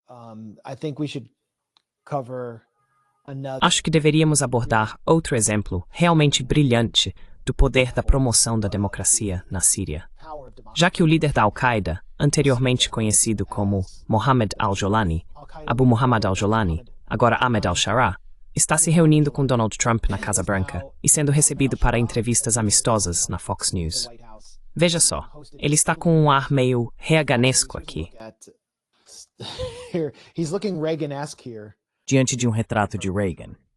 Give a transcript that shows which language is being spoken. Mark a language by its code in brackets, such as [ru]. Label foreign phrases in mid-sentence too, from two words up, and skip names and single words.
[pt] Acho que deveríamos abordar outro exemplo realmente brilhante do poder da promoção da democracia na Síria. Já que o líder da Al-Qaeda, anteriormente conhecido como Mohammed al-Jolani, Abu Muhammad al-Jolani, agora Ahmed al-Sharaa, está se reunindo com Donald Trump na Casa Branca e sendo recebido para entrevistas amistosas na Fox News. Veja só, ele está com um ar meio reaganesco aqui. Diante de um retrato de Reagan.